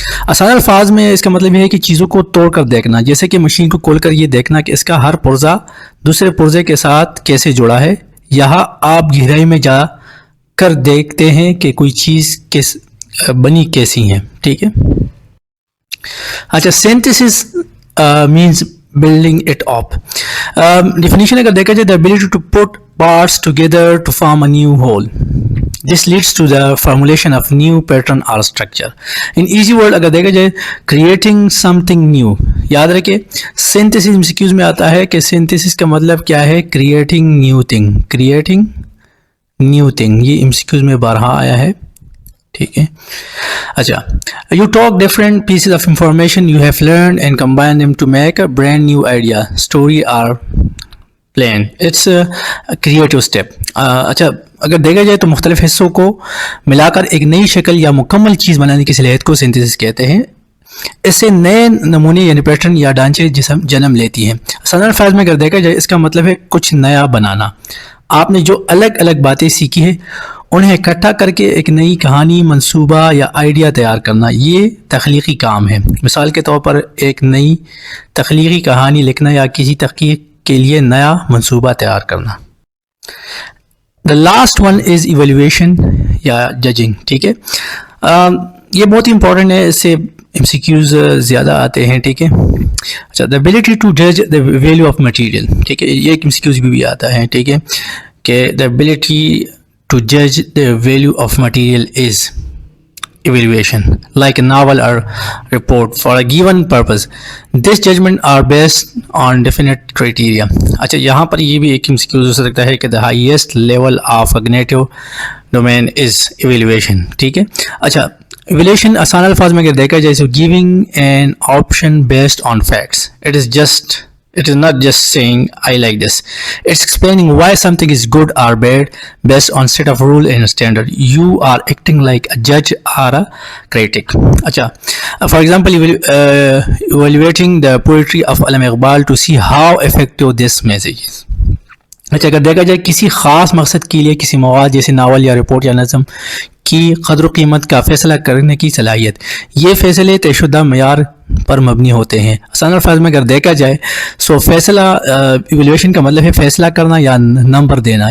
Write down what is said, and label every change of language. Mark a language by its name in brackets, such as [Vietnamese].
[Urdu] آسان الفاظ میں اس کا مطلب یہ ہے کہ چیزوں کو توڑ کر دیکھنا، جیسے کہ مشین کو کھول کر یہ دیکھنا کہ اس کا ہر پرزہ دوسرے پرزے کے ساتھ کیسے جڑا ہے. یہاں آپ گہرائی میں جا کر دیکھتے ہیں کہ کوئی چیز بنی کیسی ہے. ٹھیک ہے. [English] اچھا، synthesis means building it up. Definition [Urdu] اگر دیکھا جائے [English] the ability to put parts together to form a new whole. This leads to the formulation of new pattern or structure. In easy word [Urdu] اگر دیکھا جائے [English] creating something new. [Urdu] یاد رکھیں synthesis MCQs میں آتا ہے کہ synthesis کا مطلب کیا ہے؟ [English] creating new thing. creating new thing [Urdu] یہ MCQs میں بارہا آیا ہے. ٹھیک ہے. [English] اچھا، you talk different pieces of information you have learned and combine them to make a brand new idea, story or plan. It's a creative step. [Urdu] اچھا، اگر دیکھا جائے تو مختلف حصوں کو ملا کر ایک نئی شکل یا مکمل چیز بنانے کی صلاحیت کو سینتھسس کہتے ہیں. اس سے نئے نمونے یعنی پیٹرن یا ڈھانچے جنم لیتی ہیں. آسان الفاظ میں اگر دیکھا جائے اس کا مطلب ہے کچھ نیا بنانا. آپ نے جو الگ الگ باتیں سیکھی ہیں انہیں اکٹھا کر کے ایک نئی کہانی، منصوبہ یا آئیڈیا تیار کرنا، یہ تخلیقی کام ہے. مثال کے طور پر ایک نئی تخلیقی کہانی لکھنا یا کسی تحقیق کے لیے نیا منصوبہ تیار کرنا. [English] The last one is evaluation یا judging. [Urdu] ٹھیک ہے، یہ بہت ہی امپورٹنٹ ہے، اس سے MCQs زیادہ آتے ہیں. ٹھیک ہے، اچھا، [English] the ability to judge the value of material. [Urdu] ٹھیک ہے، یہ ایک MCQs بھی آتا ہے. ٹھیک ہے کہ [English] the ability to judge the value of material is evaluation, like a novel or report for a given purpose. This judgment are based on definite criteria. [Urdu] اچھا، یہاں پر یہ بھی ایک MCQ ہو سکتا ہے کہ [English] the highest level of cognitive domain is evaluation. [Urdu] ٹھیک ہے، اچھا، evaluation آسان الفاظ میں اگر دیکھا جائے [English] so giving an option based on facts. It is not just saying I like this. It's explaining why something is good or bad based on set of rule and standard. You are acting like a judge or a critic. Acha, for example, evaluating the poetry of Allama Iqbal to see how effective this message is. [Urdu] اچھا، اگر دیکھا جائے کسی خاص مقصد کے لیے کسی مواد جیسے ناول یا رپورٹ یا نظم کی قدر و قیمت کا فیصلہ کرنے کی صلاحیت، یہ فیصلے طے شدہ معیار پر مبنی ہوتے ہیں. آسان الفاظ میں اگر دیکھا جائے سو فیصلہ، ایویلویشن کا مطلب ہے فیصلہ کرنا یا نمبر دینا.